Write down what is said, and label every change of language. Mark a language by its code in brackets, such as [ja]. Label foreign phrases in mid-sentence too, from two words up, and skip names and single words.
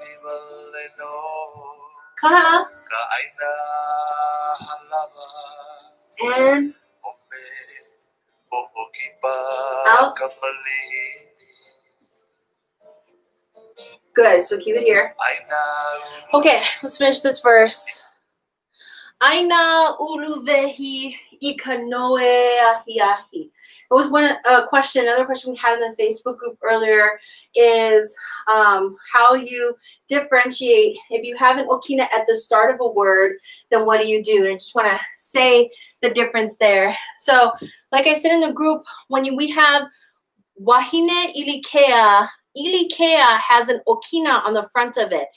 [en] Kahala. And out. Good, so keep it here. Okay, let's finish this verse. [haw] ʻaina uluwehi ikanoe ahiahi. [en] It was another question we had in the Facebook group earlier is how you differentiate. If you have an okina at the start of a word, then what do you do? And I just want to say the difference there. So, like I said in the group, when we have [haw] wahine ilikea, [en] ilikea has an okina on the front of it.